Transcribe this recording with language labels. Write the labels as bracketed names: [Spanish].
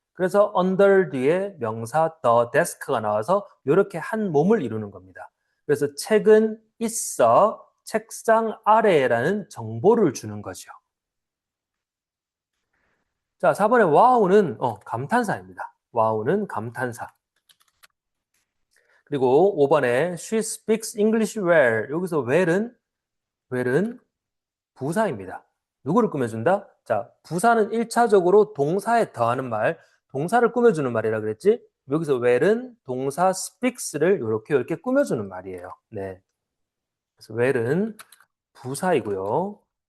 [Korean] 그래서 under 뒤에 명사 the desk가 나와서 이렇게 한 몸을 이루는 겁니다. 그래서 책은 있어 책상 아래라는 정보를 주는 거죠. 자, 4번에 와우는 감탄사입니다. 와우는 감탄사. 그리고 5번에 [English] she speaks English well. [Korean] 여기서 well은 부사입니다. 누구를 꾸며준다? 자, 부사는 1차적으로 동사에 더하는 말, 동사를 꾸며주는 말이라 그랬지? 여기서 well은 동사 speaks를 이렇게 꾸며주는 말이에요. 네. 그래서 well은 부사이고요.